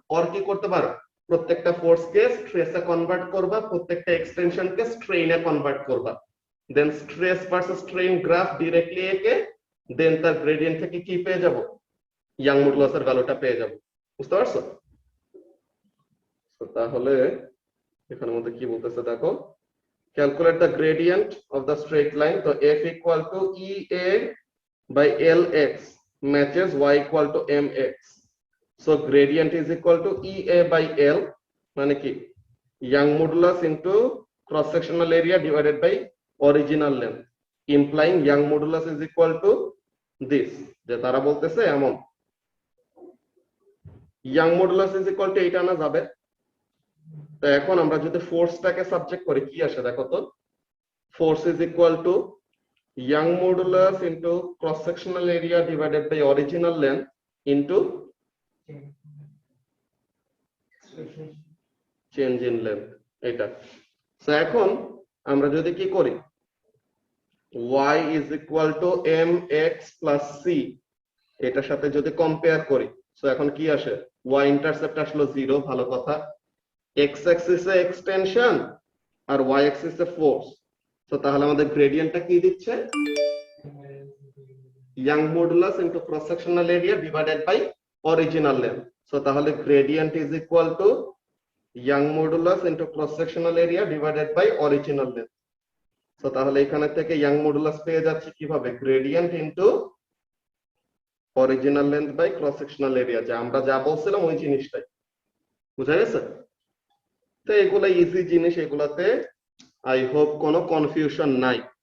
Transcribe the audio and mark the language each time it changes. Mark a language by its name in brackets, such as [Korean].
[Bangla] Or কি করতে পারো, প্রত্যেকটা ফোর্সকে স্ট্রেসে কনভার্ট করবা, প্রত্যেকটা এক্সটেনশনকে স্ট্রেইনে কনভার্ট করবা, দেন stress versus strain graph directly এঁকে দেন তার গ্রেডিয়েন্ট থেকে কি পেয়ে যাব, ইয়াং মডুলাসের ভ্যালুটা পেয়ে যাব। বুঝতে পারছো? তো তাহলে এখানের মধ্যে কি বলতেছে দেখো, [English] Calculate the gradient of the straight line. তো f equal to EA by LX matches y equal to mx. So gradient is equal to EA by L [Bangla] মানে কি [English] young modulus into cross sectional area divided by original length, implying young modulus is equal to this, [Bangla] যে তারা বলতেছে এমন [English] young modulus is equal to 8 আনা যাবে। [Bangla] তো এখন আমরা যদি ফোর্সটাকে সাবজেক্ট করি কি আসে দেখো তো, [English] force is equal to young modulus into cross sectional area divided by original length into change in length এটা। [Bangla] সো এখন আমরা যদি কি করি [English] y is equal to mx plus c [Bangla] এটার সাথে যদি কম্পেয়ার করি, সো এখন কি আসে, y ইন্টারসেপ্ট আসলো 0, ভালো কথা, x অ্যাক্সিস এ এক্সটেনশন আর y অ্যাক্সিস এ ফোর্স। তো তাহলে আমাদের গ্রেডিয়েন্টটা কি দিচ্ছে, [English] young modulus into cross sectional area divided by original length. So তাহলে gradient is equal to young modulus into cross sectional area divided by original length. [Bangla] So তাহলে এখানে থেকে young modulus পেয়ে যাচ্ছে কিভাবে, [English] gradient into original length by cross sectional area, [Bangla] যে আমরা যা বলছিলাম ওই জিনিসটাই। বুঝা গেছে? তো এগুলা ইজি জিনিস, এগুলাতে আই হোপ কোনো কনফিউশন নাই।